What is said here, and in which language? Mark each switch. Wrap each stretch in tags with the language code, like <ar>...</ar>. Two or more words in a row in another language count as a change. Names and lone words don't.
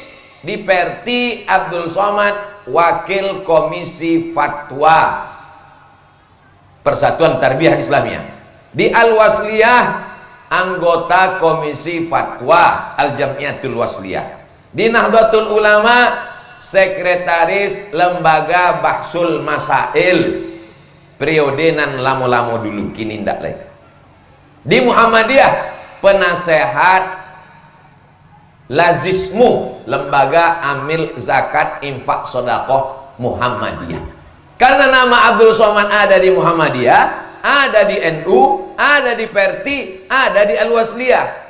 <id>Di PERTI Abdul Somad wakil komisi fatwa Persatuan Tarbiyah Islamiyah. Di Al-Wasliyah anggota komisi fatwa Al-Jam'iyatul Wasliyah. Di Nahdlatul Ulama sekretaris lembaga Bahsul Masail, periode</id> <min>nan lamo-lamo dulu, kini ndak lagi.</min> <id>Di Muhammadiyah penasehat Lazismu, lembaga amil zakat infak sodakoh Muhammadiyah. Karena nama Abdul Somad ada di Muhammadiyah, ada di NU, ada di Perti, ada di Al-Wasliyah.</id>